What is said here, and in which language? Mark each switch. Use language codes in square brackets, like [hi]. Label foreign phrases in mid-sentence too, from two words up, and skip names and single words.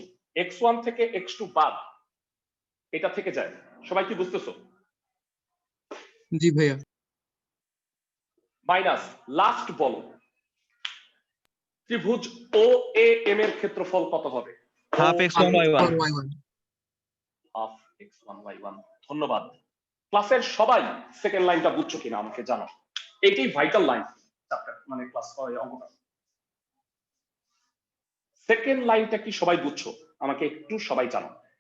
[bn] x1 থেকে x2 বাদ, এটা থেকে যায়। সবাই কি বুঝতেছো? জি ভাইয়া। [en] minus last [bn] বলো ত্রিভুজ ও এ এম এর ক্ষেত্রফল কত হবে? হাফ x1 y1 y1 হাফ x1 y1। ধন্যবাদ। ক্লাসের সবাই [en] second line [bn] বুঝছো কিনা আমাকে জানাও। এটাই [en] vital line chapter [bn] মানে ক্লাস অঙ্কটা। [en] second line [bn] কি সবাই বুঝছো? আমাকে একটু সবাই জানাও।